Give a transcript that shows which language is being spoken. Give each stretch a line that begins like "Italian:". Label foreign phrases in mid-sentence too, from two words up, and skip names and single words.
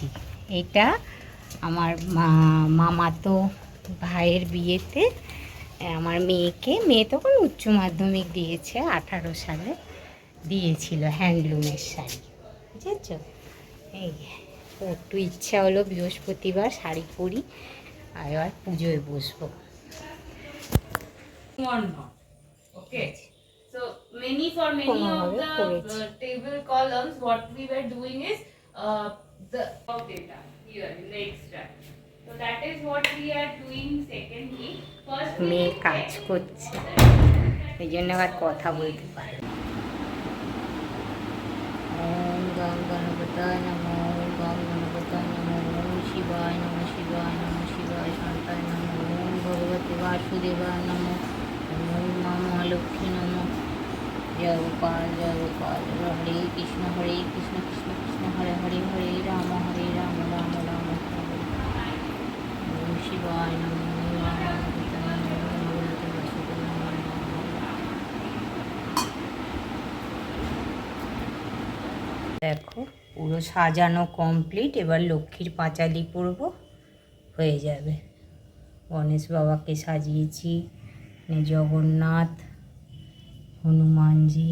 Bangla: এটা আমার মামাতো ভাইয়ের বিয়েতে আমার মেয়ে তখন উচ্চ মাধ্যমিক দিয়েছে, 18 সালে দিয়েছিল, হ্যান্ডলুমের শাড়ি, বুঝেছ? এই একটু ইচ্ছা হলো বৃহস্পতিবার শাড়ি পরি, আর এবার পুজোয় বসবো।
English: Or not. Okay. So for many of the table columns, what we were doing is the data here in the extract. So that is what we are doing. Secondly, first
Bangla: মেয়ে কাজ করছে, এই জন্য আবার কথা বলতে পারে।
Sanskrit: ওম গং গণপতায় নমঃ, ওম গং গণপতায় নমঃ, ওম শিবায় নমঃ, শিবায় নমঃ, শিবায় শান্তায় নমঃ, ওম ভগবতে বাসুদেবায় নমঃ, ওম মা মহালক্ষ্মী নমঃ। জয় গোপাল জয় গোপাল, হরে কৃষ্ণ কৃষ্ণ কৃষ্ণ হরে হরে, হরে রাম রাম রাম রাম হরে। ওম শিবায় নমঃ, ওম মা মহালক্ষ্মী নমঃ, ওম ভগবতে বাসুদেবায় নমঃ।
Bangla: দেখো, পুরো সাজানো কমপ্লিট। এবার লক্ষ্মীর পাঁচালি পরব, হয়ে যাবে। গণেশ বাবাকে সাজিয়েছি, জগন্নাথ, হনুমানজি।